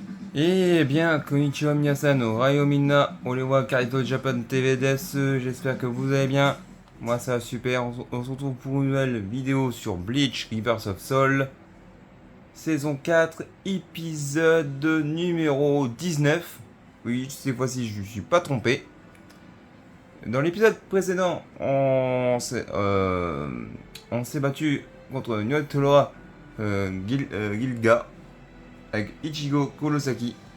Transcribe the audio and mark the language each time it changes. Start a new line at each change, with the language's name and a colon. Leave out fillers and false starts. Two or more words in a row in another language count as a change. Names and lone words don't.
French: Eh bien,
Japanese: こんにちは皆さん、おはようみんな、俺はKarito Japan TVです,
French: j'espère que vous allez bien. Moi ça va super, on se retrouve pour une nouvelle vidéo sur Bleach Rebirth of Soul, saison 4, épisode numéro 19. Oui, cette fois-ci je ne suis pas trompé. Dans l'épisode précédent, on s'est battu contre Nyotora Gilga avec Ichigo Kurosaki.